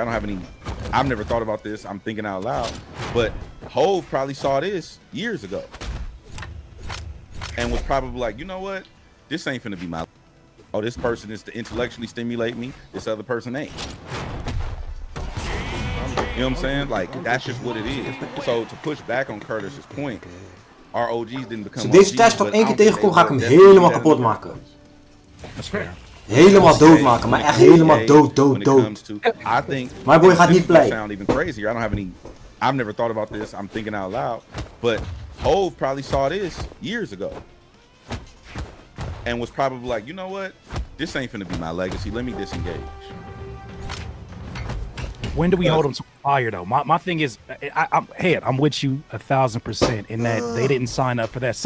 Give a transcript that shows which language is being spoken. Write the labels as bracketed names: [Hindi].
[English] I've never thought about this. I'm thinking out loud, but Hove probably saw this years ago and was probably like, you know what? This ain't finna be my. Oh, this person is to intellectually stimulate me. This other person ain't. You know what I'm saying? Like, that's just what it is. So to push back on Curtis's point, our OGs didn't become. [Dutch] Als deze test nog één keer tegenkom, ga ik hem helemaal kapot maken. [English] That's fair. [Dutch] Helemaal doodmaken, maar echt helemaal dood. [English] I think [Dutch] my boy gaat niet play. [English] Sound even crazier. I've never thought about this. I'm thinking out loud, but Hove probably saw this years ago and was probably like, you know what? This ain't finna be my legacy. Let me disengage. When do we hold them to fire though? My thing is, I'm with you 1,000% in that they didn't sign up for that.